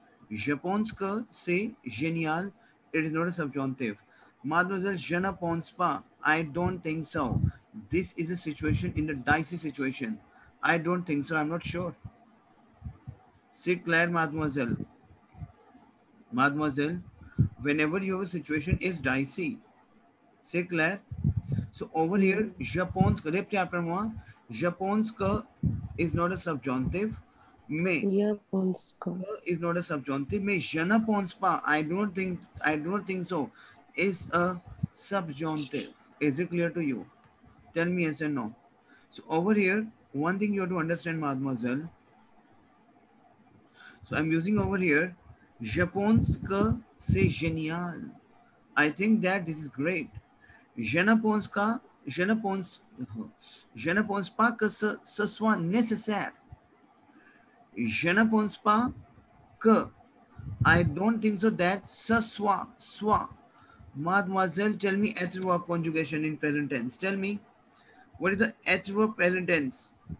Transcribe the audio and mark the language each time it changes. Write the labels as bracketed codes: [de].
[fr] Je pense que c'est génial. [en] It is not a subjunctive. [fr] Mademoiselle, je ne pense pas. [en] I don't think so. This is a situation in the dicey situation. I don't think so. I'm not sure. [fr] C'est clair, mademoiselle. [en] Mademoiselle, whenever you have a situation is dicey. [fr] C'est clair. [en] So over here, Yes. [fr] je pense que, repetez après moi, je pense que [en] is not a subjunctive. [fr] Mais Japonska. [en] is not a subjunctive. [fr] Mais je ne pense pas. [en] I do not think so. Is a subjunctive. Is it clear to you? Tell me yes and no. So over here, one thing you have to understand, mademoiselle. So I'm using over here, [fr] je pense que c'est génial. [en] I think that this is great. [fr] Je ne pense pas, je ne pense, je ne pense pas que ce soit nécessaire. Je ne pense pas que. [en] I don't think so that [fr] ce soit. [en] Mademoiselle, tell me adverb conjugation in present tense. Tell me, what is the adverb present tense?